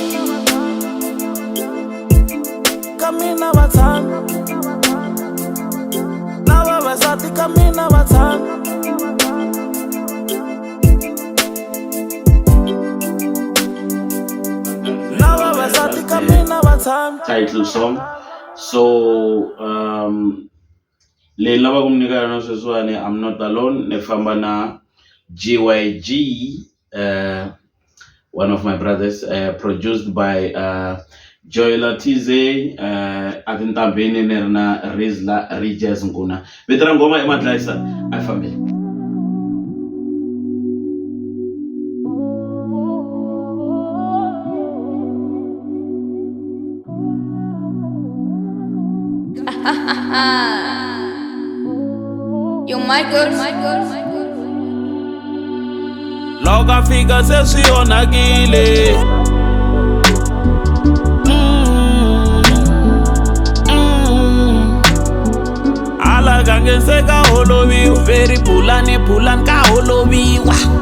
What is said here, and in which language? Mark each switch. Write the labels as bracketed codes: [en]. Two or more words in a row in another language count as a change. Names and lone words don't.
[ts] ka mina va tshami na vavasati ka mina va tshami na vavasati ka mina va tshami [en] title song. [ts] So leyi ni lava ku mi nyika yona sweswiwani I'm Not Alone ni famba na GYG [en] one of my brothers produced by [ts] Joyla Tize a tintambheni ni ri na Rizla Regis Nkuna vito ra ngoma i Madlayisa a fambeni. [en] You're my girl, my girl. [ts] Loka fika se swi onhakile ala gange se ka holoviwa veri pulani ka holoviwa